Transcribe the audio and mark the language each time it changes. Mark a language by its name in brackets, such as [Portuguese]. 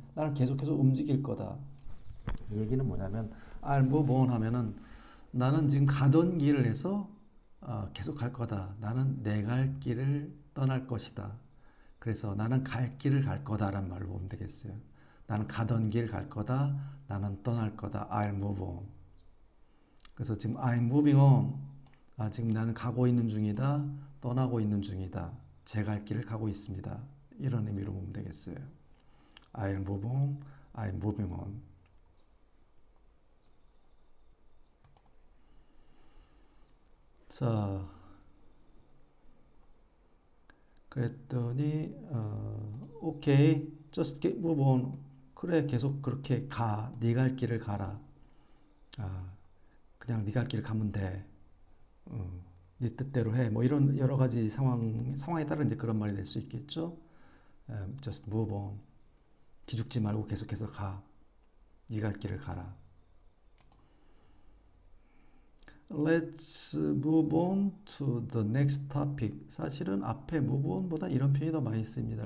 [Korean] 나는 계속해서 움직일 거다. 이 얘기는 뭐냐면 [English] I'll move on [Korean] 하면은 나는 지금 가던 길을 해서 계속 갈 거다. 나는 내 갈 길을 떠날 것이다. 그래서 나는 갈 길을 갈 거다라는 말로 보면 되겠어요. 나는 가던 길 갈 거다. 나는 떠날 거다. [English] I'll move on. [Korean] 그래서 지금 [English] I'm moving on. [Korean] 지금 나는 가고 있는 중이다. 떠나고 있는 중이다. 제 갈 길을 가고 있습니다. 이런 의미로 보면 되겠어요. [English] I'll move on. I'm moving on. [Korean] 자, 그랬더니 오케이, [English] just get move on. [Korean] 그래, 계속 그렇게 가. 네 갈 길을 가라. 그냥 네 갈 길을 가면 돼. 네 뜻대로 해. 뭐 이런 여러 가지 상황에 따라 이제 그런 말이 될 수 있겠죠. [English] just move on. [Korean] 기죽지 말고 계속해서 가. 네 갈 길을 가라. [English] Let's move on to the next topic. [Korean] 사실은 앞에 move on보다 이런 표현이 더 많이 씁니다.